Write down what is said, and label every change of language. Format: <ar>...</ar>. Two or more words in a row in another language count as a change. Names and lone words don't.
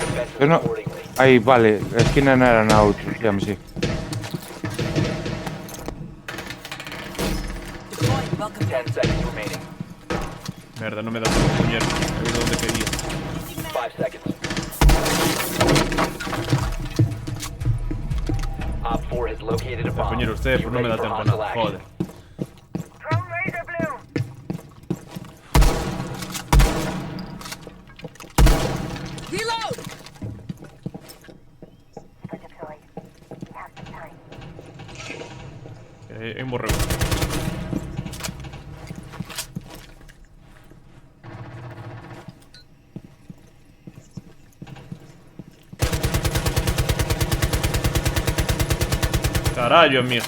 <gl>Eu non...</gl> <en>accordingly.</en> <gl>Aí, vale, a esquina non era na outra, xame, sí.</gl> <en>Deploying welcome 10 seconds remaining.</en> <gl>Merda, non me dá tempo puñer. Eu de onde quería.</gl> <en>5 seconds. Op 4 has located a</en> <gl>A</gl> <en>bomb.</en> <gl>puñer usted,</gl> <en>Be</en> <gl>pues non me dá</gl> <en>ready for</en> <gl>tempo</gl> <en>hostile</en> <gl>nada.</gl> <en>action.</en> <gl>Joder.</gl> <en>Throw razor blue. Reload! For deployed. We have some time.</en> <gl>Morreu. Carallo, amigo.</gl>